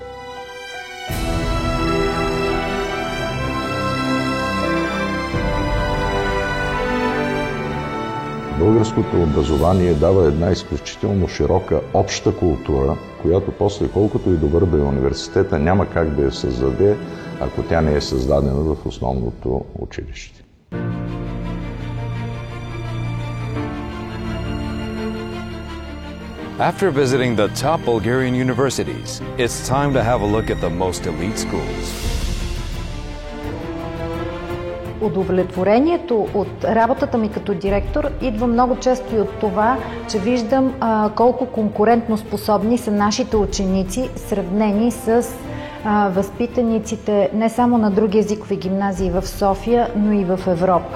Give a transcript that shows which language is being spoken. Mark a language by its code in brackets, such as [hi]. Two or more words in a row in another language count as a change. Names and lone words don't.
[bg] Българското образование дава една изключително широка обща култура, която после, колкото и добър да е университета, няма как да я създаде, ако тя не е създадена в основното училище. [en] After visiting the top Bulgarian universities, it's time to have a look at the most elite schools. [bg] Удовлетворението от работата ми като директор идва много често и от това, че виждам колко конкурентно способни са нашите ученици, сравнени с възпитаниците не само на други езикови гимназии в София, но и в Европа.